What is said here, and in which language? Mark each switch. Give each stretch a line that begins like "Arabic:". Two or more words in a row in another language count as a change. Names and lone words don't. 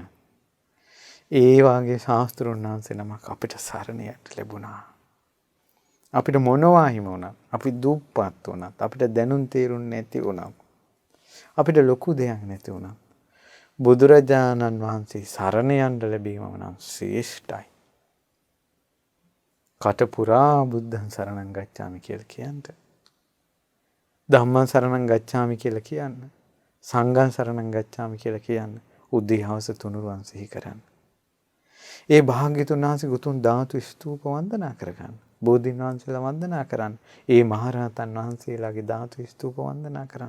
Sinhala: ඒ වාගේ ශාස්ත්‍රඥ වහන්සේ නමක් අපිට සරණයට ලැබුණා. අපිට මොනවා හිමි වුණත්, අපි දුප්පත් වුණත්, අපිට දැනුම් තේරුම් නැති වුණත්, අපිට ලොකු දෙයක් නැති වුණත් බුදුරජාණන් වහන්සේ සරණ යන්න ලැබීමම නම් ශ්‍රේෂ්ඨයි. කටපුරා
Pali: බුද්ධං සරණං ගච්ඡාමි
Sinhala: කියලා කියන්න.
Pali: ධම්මං සරණං ගච්ඡාමි
Sinhala: කියලා කියන්න.
Pali: සංඝං සරණං ගච්ඡාමි
Sinhala: කියලා කියන්න. උදේ හවස තුනුරුවන් සිහි කරන්න. ඒ භාග්‍යතුන් වහන්සේ උතුම් ධාතු ස්තූප වන්දනා කරගන්න. බෝධීන් වහන්සේලා වන්දනා කරන්න. ඒ මහරහතන් වහන්සේලාගේ ධාතු ස්තූප වන්දනා කරන්න.